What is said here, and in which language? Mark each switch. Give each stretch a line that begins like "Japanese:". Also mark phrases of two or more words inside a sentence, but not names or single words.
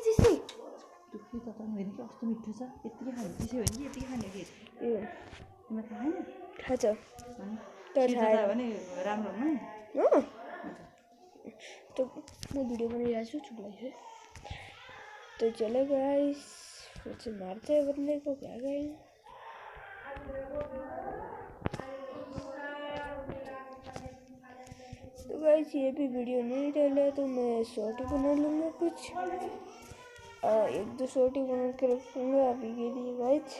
Nepali: चिसै दुःखी त होइन कि कस्तो मिठो छ, यतिकै खाने चिसो होइन कि यतिकै खाने कि ए तिमीले खाएन खान्छ तर भने राम्रो हुन्न
Hindi: तो मैं
Nepali: वीडियो बनाइरहेको छु, चुप लाग्यो।
Hindi: तो चलो गाइस फिर से मारते हैं बंदे को, क्या करें। तो गाइस ये भी वीडियो नहीं डाला तो मैं शॉर्ट बना लूँगा कुछ, 1-2 शॉर्ट ही बना के रखूँगा अभी के लिए गाइस।